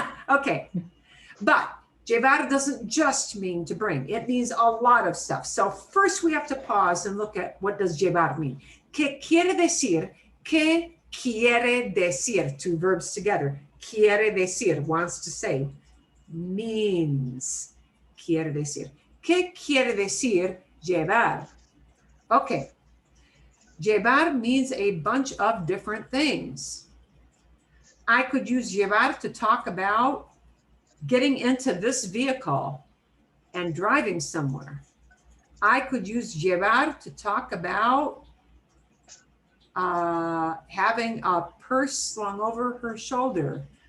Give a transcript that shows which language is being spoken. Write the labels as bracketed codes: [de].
[en] Okay, but llevar doesn't just mean to bring. It means a lot of stuff. So first we have to pause and look at what does llevar mean. [es] ¿Qué quiere decir? ¿Qué quiere decir? [en] Two verbs together. [es] Quiere decir, [en] wants to say, means. [es] Quiere decir. ¿Qué quiere decir llevar? [en] Okay. Llevar means a bunch of different things. I could use llevar to talk about getting into this vehicle and driving somewhere. I could use llevar to talk about having a purse slung over her shoulder.